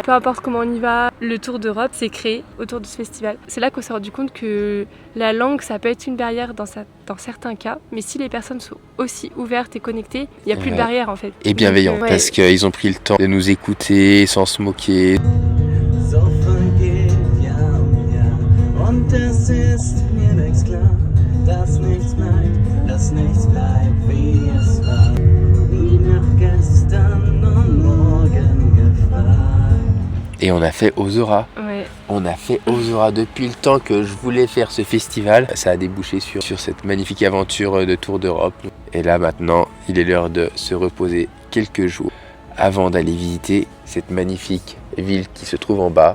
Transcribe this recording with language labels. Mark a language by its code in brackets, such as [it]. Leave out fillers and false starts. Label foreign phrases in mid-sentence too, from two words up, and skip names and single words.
[fr] Peu importe comment on y va, le tour d'Europe s'est créé autour de ce festival. C'est là qu'on s'est rendu compte que la langue, ça peut être une barrière dans certains cas, mais si les personnes sont aussi ouvertes et connectées, il n'y a plus de barrière en fait. Et bienveillant, Ouais. parce qu'ils ont pris le temps de nous écouter sans se moquer. [de] So vergeht Jahr um Jahr und es ist mir längst klar, dass nichts bleibt, dass nichts bleibt, wie es war. Wie nach gestern und morgen gefragt. [fr] Et on a fait Ozora. Ouais. On a fait Ozora depuis le temps que je voulais faire ce festival. Ça a débouché sur cette magnifique aventure de Tour d'Europe. Et là maintenant, il est l'heure de se reposer quelques jours avant d'aller visiter cette magnifique ville qui se trouve en bas.